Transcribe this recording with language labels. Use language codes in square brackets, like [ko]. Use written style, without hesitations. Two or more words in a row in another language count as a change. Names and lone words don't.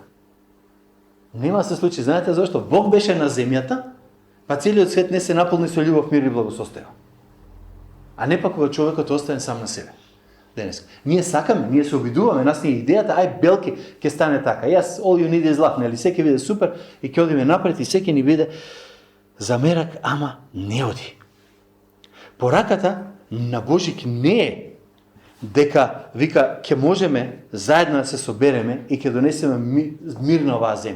[mk] Нема да се случи, знаете зашто? Бог беше на земјата, па целиот свет не се наполни со љубов, мир и благосостојба. А не пак кога човекот остане сам на себе. Денес. Ние сакаме, ние се обидуваме, нас ни идејата, ај белки ќе стане така. [en] Јас all you need is love, [mk] нели секи биде супер и ќе одиме напред и секи ни биде замерак, ама не оди. Пораката на Божик не е дека вика ќе можеме заедно да се собереме и ќе донесеме мир на оваа земја.